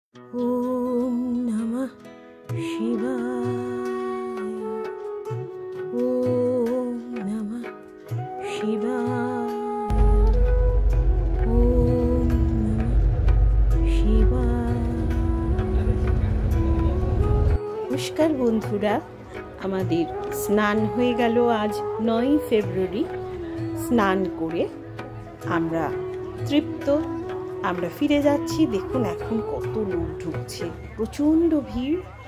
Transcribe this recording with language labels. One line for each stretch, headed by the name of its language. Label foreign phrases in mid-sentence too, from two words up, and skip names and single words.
Sanskrit: ওম নমঃ শিবায়। ওম নমঃ শিবায়। ওম নমঃ শিবায়।
Bangla: নমস্কার বন্ধুরা, আমাদের স্নান হয়ে গেল আজ 9ই ফেব্রুয়ারি। স্নান করে আমরা তৃপ্ত, আমরা ফিরে যাচ্ছি। দেখুন এখন কত লোক ঢুকছে, প্রচণ্ড ভিড়।